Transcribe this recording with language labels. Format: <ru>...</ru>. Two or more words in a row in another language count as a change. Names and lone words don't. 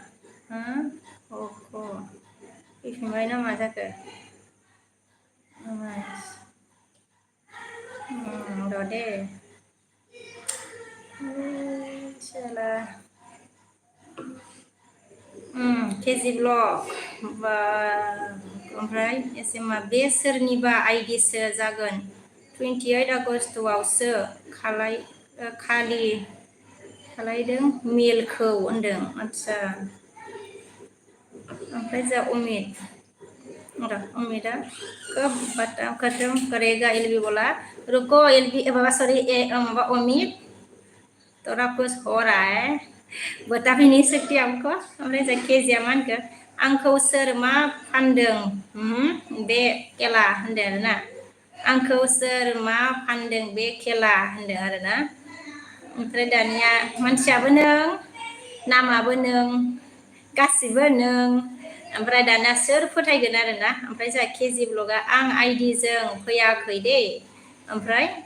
<brx>फैफिनबाय ना मा जाखो र' दे केजि ब्लग बा ओमफ्राय एसेमा बे सोरनिबा आइडिसो जागोन 28 आगस्टआवसो खालायदों मेलखौ होनदों आदसा ओमफ्राय जा अमितआ</brx> <hi>कब खत्म करेगा एलबी बोला रुको</hi> <brx>एलबी बाबा सॉरी माबा</brx> <hi>अमित तोरा कुछ हो रहा है बता भी नहीं सकती हमको</hi> <brx>ओमफ्राय जा केजिया मा होनखो आंखौ सोर मा फानदों बे खेला होनदों आरोना आंखौ सोर मा फानदों बे खेला होनदों आरोना ओमफ्राय दानिया मानसियाबो नों नामाबो नों गासिबो नों ओमफ्राय दाना सोर फोथायगोन आरोना ओमफ्राय जा केजि ब्लगआ आं आइडिजों फैयाखै दे ओमफ्राय</brx>